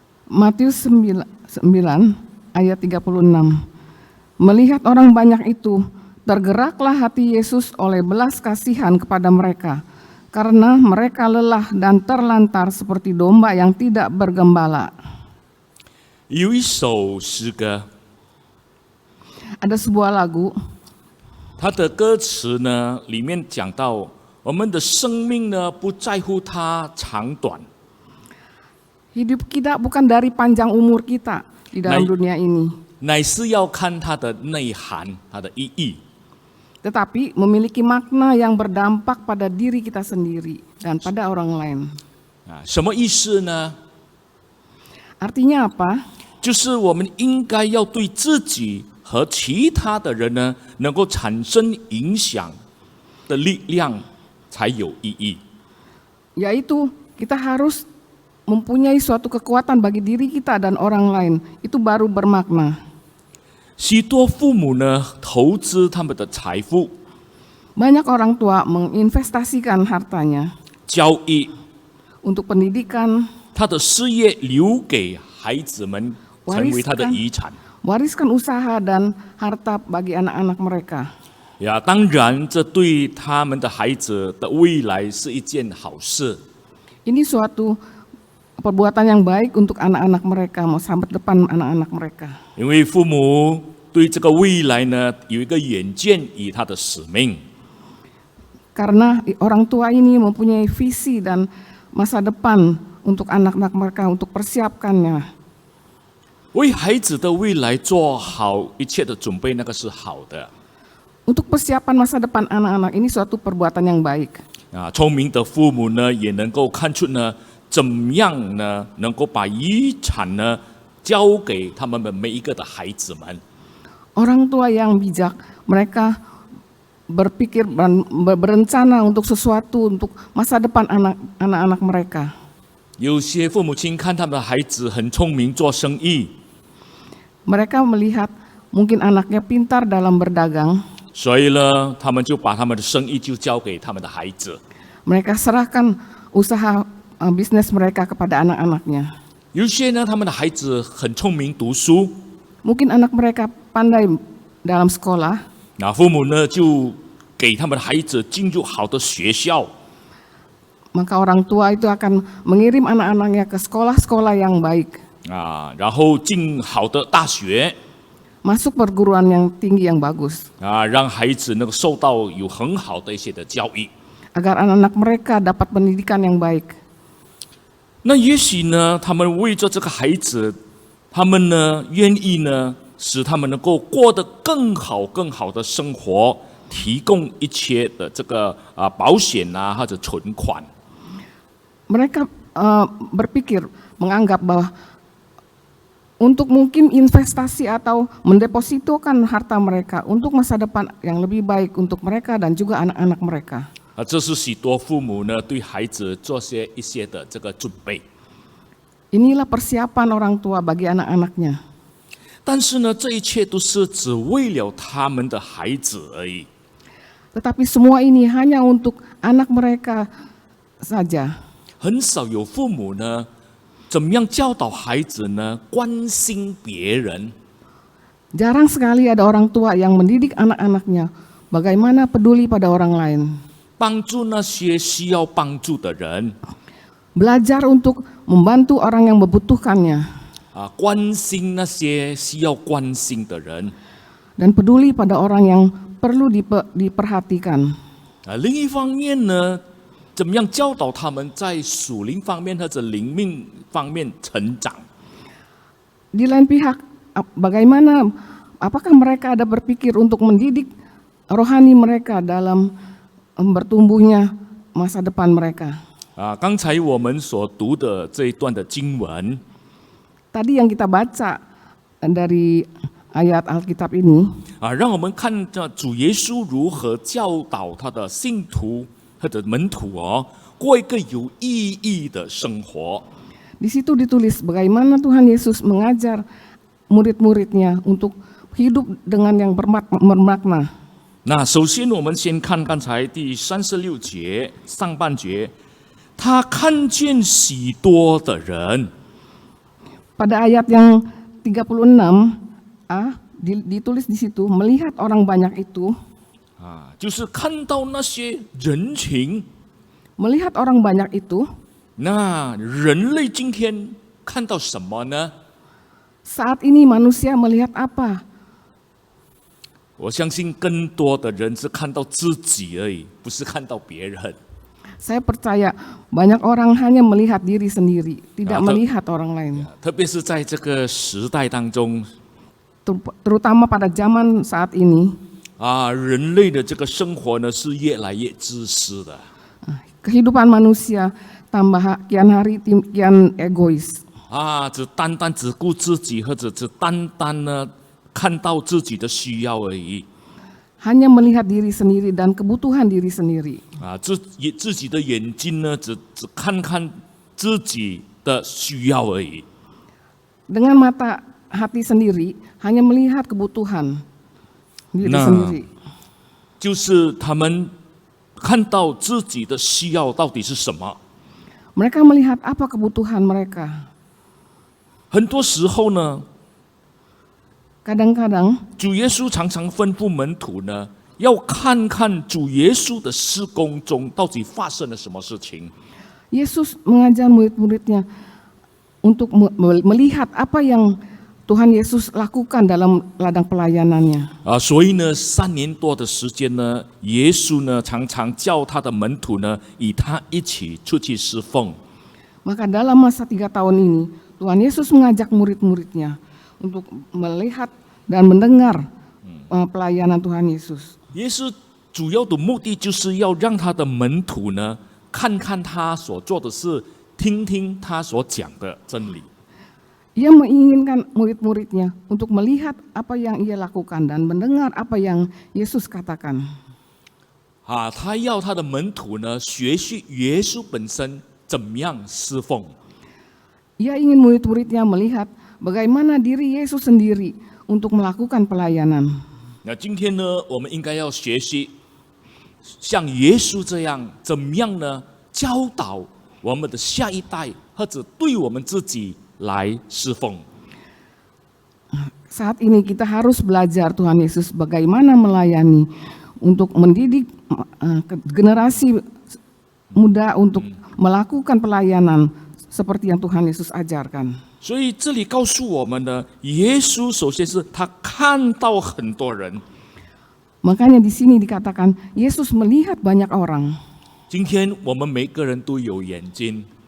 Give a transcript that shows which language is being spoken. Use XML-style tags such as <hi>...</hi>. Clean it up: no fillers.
<id>Matius 9 ayat 36. Melihat orang banyak itu, tergeraklah hati Yesus oleh belas kasihan kepada mereka, karena mereka lelah dan terlantar seperti domba yang tidak bergembala.</id> <zh>有一首诗歌，</zh> <id>Ada sebuah lagu,</id> <zh>它的歌词呢，里面讲到我们的生命呢，不在乎它长短，</zh> <id>hidup kita bukan dari panjang umur kita di dalam Baik. dunia ini,</id> <zh>乃是要看它的内涵、它的意义。</zh> <id>tetapi memiliki makna yang berdampak pada diri kita sendiri dan pada orang lain.</id> <zh>什么意思呢？</zh> <id>Artinya apa?</id> <zh>就是我们应该要对自己和其他的人呢，能够产生影响的力量，才有意义。</zh> <id>Yaitu kita harus mempunyai suatu kekuatan bagi diri kita dan orang lain, itu baru bermakna.</id> <zh>许多父母呢，投资他们的财富、</zh> <id>Banyak orang tua menginvestasikan hartanya</id> <zh>交易、</zh> <id>untuk pendidikan,</id> <zh>他的事业留给孩子们，成为他的遗产。</zh> <id>wariskan usaha dan harta bagi anak-anak mereka.</id> <zh>呀，当然，这对他们的孩子的未来是一件好事。</zh> <id>Ini suatu perbuatan yang baik untuk anak-anak mereka, masa depan anak-anak mereka.</id> <zh>因为父母对这个未来呢有一个远见与他的使命。</zh> <id>Karena orang tua ini mempunyai visi dan masa depan untuk anak-anak mereka, untuk persiapkannya.</id> <zh>为孩子的未来做好一切的准备，那个是好的。</zh> <id>Untuk persiapan masa depan anak-anak ini suatu perbuatan yang baik.</id> <zh>聪明的父母呢，也能够看出呢，怎么样呢，能够把遗产呢交给他们每一个的孩子们。</zh> <id>Orang tua yang bijak, mereka berpikir dan berencana untuk sesuatu untuk masa depan anak-anak mereka.</id> <zh>有些父母亲看他们的孩子很聪明，做生意，</zh> <id>Mereka melihat mungkin anaknya pintar dalam berdagang.</id> <zh>所以呢，他们就把他们的生意就交给他们的孩子。</zh> <id>Mereka serahkan usaha bisnis mereka kepada anak-anaknya.</id> <zh>有些呢，他们的孩子很聪明，读书，</zh> <id>Mungkin anak mereka pandai dalam sekolah.</id> <zh>那父母呢就给他们的孩子进入好的学校。</zh> <id>Maka orang tua itu akan mengirim anak-anaknya ke sekolah-sekolah yang baik.</id> <zh>然后进好的大学，</zh> <id>Masuk perguruan yang tinggi yang bagus.</id> <zh>让孩子能够受到有很好的一些的教育。</zh> <id>Agar anak-anak mereka dapat pendidikan yang baik.</id> <zh>那也许呢，他们为着这个孩子，他们呢愿意呢，使他们能够过得更好、更好的生活，提供一切的这个保险或者存款。</zh> <id>Mereka berpikir, menganggap bahwa untuk mungkin investasi atau mendepositokan harta mereka untuk masa depan yang lebih baik untuk mereka dan juga anak-anak mereka.</id> <zh>这是许多父母呢对孩子做一些的这个准备。</zh> <id>Inilah persiapan orang tua bagi anak-anaknya.</id> <zh>但是呢，这一切都是只为了他们的孩子而已。</zh> <id>Tetapi semua ini hanya untuk anak mereka saja.</id> <zh>很少有父母呢，怎么样教导孩子呢？关心别人。</zh> <id>Jarang sekali ada orang tua yang mendidik anak-anaknya bagaimana peduli pada orang lain.</id> <zh>帮助那些需要帮助的人，</zh> <id>Belajar untuk membantu orang yang membutuhkannya.</id> <zh>关心那些需要关心的人。</zh> <id>Dan peduli pada orang yang perlu diperhatikan.</id> <zh>另一方面呢，怎么样教导他们在属灵方面或者灵命方面成长？</zh> <id>Di lain pihak, bagaimana, apakah mereka ada berpikir untuk mendidik rohani mereka dalam bertumbuhnya masa depan mereka?</id> <zh>刚才我们所读的这一段的经文，</zh> <id>Tadi yang kita baca dari ayat Alkitab ini,</id> <zh>让我们看着主耶稣如何教导他的信徒或者门徒过一个有意义的生活。</zh> <id>di situ ditulis bagaimana Tuhan Yesus mengajar murid-muridnya untuk hidup dengan yang bermakna.</id> <zh>那首先我们先看刚才第36节上半节，他看见许多的人。</zh> <id>Pada ayat yang 36a ditulis di situ, melihat orang banyak itu,</id> <zh>就是看到那些人群。</zh> <id>melihat orang banyak itu,</id> <zh>那人类今天看到什么呢？</zh> <id>saat ini manusia melihat apa?</id> <zh>我相信更多的人是看到自己而已，不是看到别人。</zh> <id>Saya percaya banyak orang hanya melihat diri sendiri, tidak Atau- melihat orang lain.</id> <zh>特别是在这个时代当中，</zh> <id>Terutama pada zaman saat ini,</id> <zh>人类的这个生活呢是越来越自私的。</zh> <id>kehidupan manusia tambah kian hari kian egois.</id> <zh>只单单只顾自己，或者只单单呢看到自己的需要而已。</zh> <id>Hanya melihat diri sendiri dan kebutuhan diri sendiri.</id> <zh>自己的眼睛呢只看看自己的需要而已。</zh> <id>Dengan mata hati sendiri hanya melihat kebutuhan diri Nah. sendiri.</id> <zh>就是他们看到自己的需要到底是什么。</zh> <id>Mereka melihat apa kebutuhan mereka.</id> <zh>很多时候呢，</zh> <id>Kadang-kadang</id> <zh>主耶稣常常吩咐门徒呢，要看看主耶稣的施工中到底发生了什么事情。</zh> <id>Yesus mengajar murid-muridnya untuk melihat apa yang Tuhan Yesus lakukan dalam ladang pelayanannya.</id> <zh>所以呢，3年多的时间呢，耶稣呢常常叫他的门徒呢，与他一起出去侍奉。</zh> <id>Maka dalam masa 3 tahun ini, Tuhan Yesus mengajak murid-muridnya untuk melihat dan mendengar pelayanan Tuhan Yesus.</id> <zh>耶稣主要的目的就是要让他的门徒呢，看看他所做的事，听听他所讲的真理。</zh> <id>Ia menginginkan murid-muridnya untuk melihat apa yang ia lakukan dan mendengar apa yang Yesus katakan.</id> <zh>他要他的门徒呢，学习耶稣本身怎么样侍奉。</zh> <id>Ia ingin murid-muridnya melihat bagaimana diri Yesus sendiri untuk melakukan pelayanan.</id> <zh>那今天呢，我们应该要学习像耶稣这样，怎么样呢？教导我们的下一代，或者对我们自己来侍奉。</zh> <id>Saat ini kita harus belajar Tuhan Yesus bagaimana melayani untuk mendidik generasi muda untuk melakukan pelayanan seperti yang Tuhan Yesus ajarkan.</id> <zh>所以这里告诉我们呢，耶稣首先是他看到很多人。</zh> <id>Makanya di sini dikatakan Yesus melihat banyak orang.</id> <zh>今天我们每个人都有眼睛，</zh>